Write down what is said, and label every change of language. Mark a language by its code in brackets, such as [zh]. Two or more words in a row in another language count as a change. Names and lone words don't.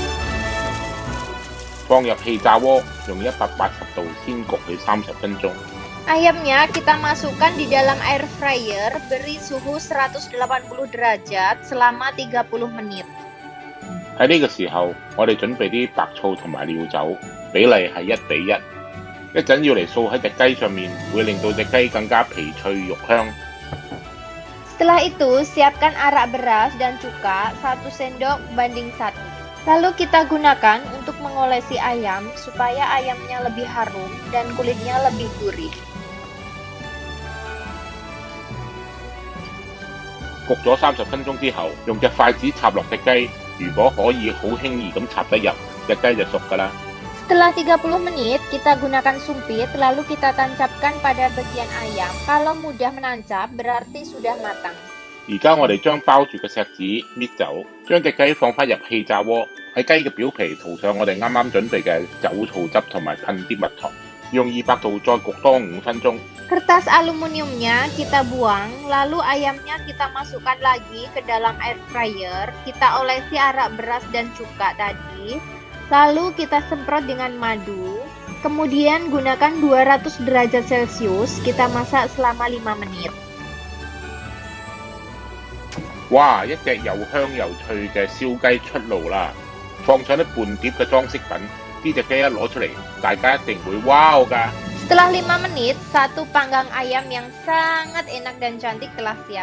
[yue] 放入氣炸鍋，用180度先焗佢30分鐘。 [id] Ayamnya kita masukkan di dalam [en] air fryer, [id] beri suhu 180 derajat selama 30 menit. [yue] 喺呢個時候，我哋準備啲白醋同埋料酒，比例係1:1。一陣要嚟掃喺隻雞上面，會令到隻雞更加皮脆肉香。 [id] Setelah itu, siapkan arak beras dan cuka 1 sendok banding 1. Lalu kita gunakan untuk mengolesi ayam supaya ayamnya lebih harum dan kulitnya lebih gurih. [yue] 焗咗30分鐘之後，用隻筷子插落隻雞，如果可以好輕易咁插得入，隻雞就熟㗎啦。 [id] Setelah 30 menit, kita gunakan sumpit, lalu kita tancapkan pada bagian ayam. Kalau mudah menancap, berarti sudah matang. [yue] 而家我哋將包住嘅錫紙搣走，將隻雞放返入氣炸鍋，喺雞嘅表皮塗上我哋啱啱準備嘅酒醋汁同埋噴啲蜜糖，用200度再焗多5分鐘。 [id] Kertas aluminiumnya kita buang, lalu ayamnya kita masukkan lagi ke dalam [en] air fryer. [id] Kita olesi arak beras dan cuka tadi, lalu kita semprot dengan madu. Kemudian gunakan 200 derajat Celcius, kita masak selama 5 menit. [yue] 哇！一隻又香又脆嘅燒雞出爐啦，放上啲半碟嘅裝飾品，呢隻雞一攞出嚟，大家一定會 wow 㗎。 [id] Setelah 5 menit, satu panggang ayam yang sangat enak dan cantik telah siap.